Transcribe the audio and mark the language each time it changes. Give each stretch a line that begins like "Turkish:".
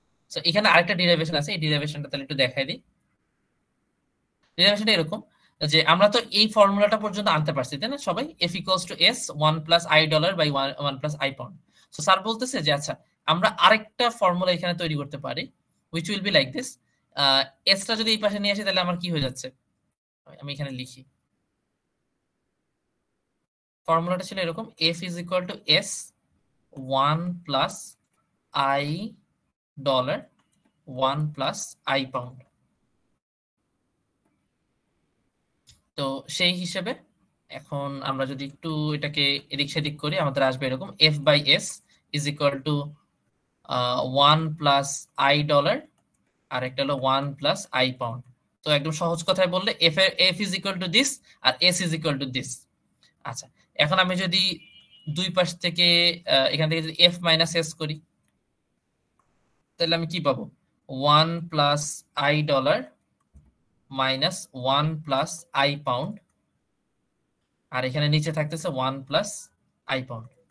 Bangla: তো এখানে আরেকটা ডিরাইভেশন আছে, এই ডিরাইভেশনটা তাহলে একটু দেখাই দিই। ডিরাইভেশনটা এরকম যে আমরা তো এই ফর্মুলাটা পর্যন্ত আনতে পারছি তাই না সবাই,
English: f equals to s 1 plus i dollar by 1 plus i pound।
Bangla: So sir বলতেছে যে আচ্ছা আমরা আরেকটা ফর্মুলা এখানে তৈরি করতে পারি
English: which will be like this।
Bangla: s টা যদি এই পাশে নিয়ে আসি তাহলে আমার কি হয়ে যাচ্ছে, আমি এখানে লিখি।
English: ফর্মুলাটা ছিল এরকম f is equal to s 1 plus i dollar 1 plus i pound।
Bangla: তো সেই হিসেবে এখন আমরা যদি একটু এটাকে এদিক সেদিক করি আমাদের আসবে এরকম
English: f by s is equal to 1 plus i dollar আর একটা হলো 1 plus i pound।
Bangla: তো একদম সহজ কথায় বললে
English: f is equal to this
Bangla: আর
English: s is equal to this।
Bangla: আচ্ছা এখন আমি যদি দুই পাশ থেকে এখান থেকে যদি f minus s করি তাহলে আমি কি পাবো
English: 1 plus i dollar minus 1 plus i pound
Bangla: আর এখানে নিচে থাকতেছে 1 plus i pound।